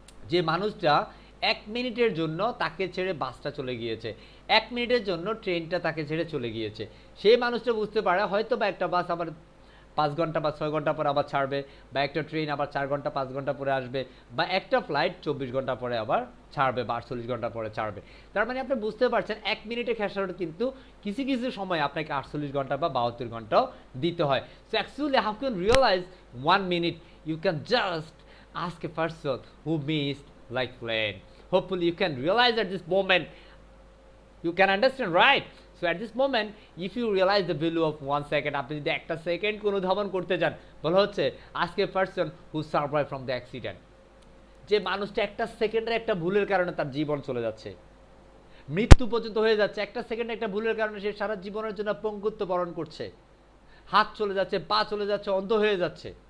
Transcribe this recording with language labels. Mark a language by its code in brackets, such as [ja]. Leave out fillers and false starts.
[bn] যে মানুষটা 1 মিনিটের জন্য তাকে ছেড়ে বাসটা চলে গিয়েছে, 1 মিনিটের জন্য ট্রেনটা তাকে ছেড়ে চলে গিয়েছে, সেই মানুষটা বুঝতে পারে হয়তো বা একটা বাস আবার 5 ঘন্টা বা 6 ঘন্টা পরে আবার ছাড়বে, বা একটা ট্রেন আবার 4 ঘন্টা 5 ঘন্টা পরে আসবে, বা একটা ফ্লাইট 24 ঘন্টা পরে আবার ছাড়বে বা 48 ঘন্টা পরে ছাড়বে। তার মানে আপনি বুঝতে পারছেন 1 মিনিটে খেসারত কিন্তু কিছু কিছু সময় আপনাকে 48 ঘন্টা বা 72 ঘন্টাও দিতে হয়। [en] So actually how can realize 1 minute, you can just ask a person who missed like plane. Hopefully you can realize at this moment, you can understand, right? So at this moment if you realize the value of 1 second, [bn] আপনি যদি একটা second কোনো ধাবন করতে যান, বলা হচ্ছে আজকে [en] person who survive from the accident, [bn] যে মানুষটা একটা সেকেন্ডের একটা ভুলের কারণে তার জীবন চলে যাচ্ছে, মৃত্যু পর্যন্ত হয়ে যাচ্ছে, একটা সেকেন্ডে একটা ভুলের কারণে সে সারা জীবনের জন্য পঙ্গুত্ব বরণ করছে, হাত চলে যাচ্ছে, পা চলে যাচ্ছে, অন্ধ হয়ে যাচ্ছে,